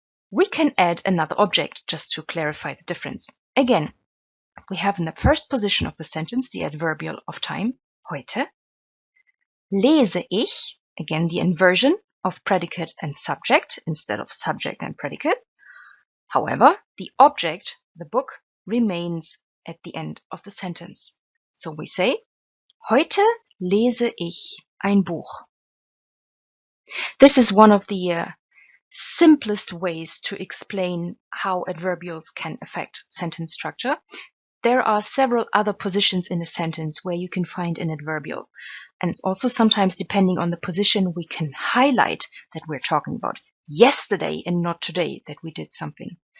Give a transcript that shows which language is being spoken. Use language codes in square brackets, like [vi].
[en] We can add another object just to clarify the difference. Again, we have in the first position of the sentence the adverbial of time, heute. [de] Lese ich, [en] again the inversion of predicate and subject instead of subject and predicate. However, the object, the book, remains at the end of the sentence. So we say, [de] heute lese ich ein Buch. [en] This is one of the simplest ways to explain how adverbials can affect sentence structure. There are several other positions in a sentence where you can find an adverbial. And also sometimes, depending on the position, we can highlight that we're talking about yesterday and not today, that we did something.